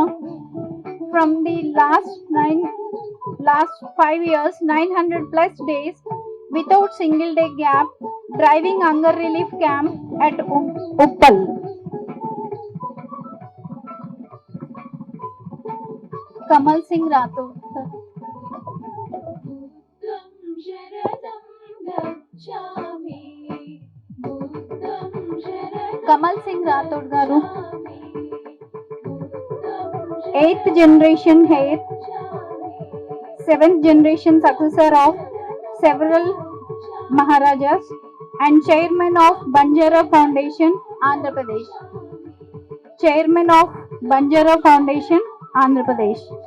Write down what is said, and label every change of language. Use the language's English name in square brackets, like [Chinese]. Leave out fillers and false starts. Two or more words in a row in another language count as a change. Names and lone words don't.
[English] From the last 5 years, 900 plus days without single day gap, driving hunger relief camp at Uppal. Kamal Singh Rathod. [Pali] बुद्धं शरणं गच्छामि बुद्धं शरणं [English] Kamal Singh Rathod garu. [Pali] गच्छामि [English] 8th generation heir, 7th generation successor of several Maharajas and chairman of Banjara Foundation, Andhra Pradesh. Chairman of Banjara Foundation, Andhra Pradesh.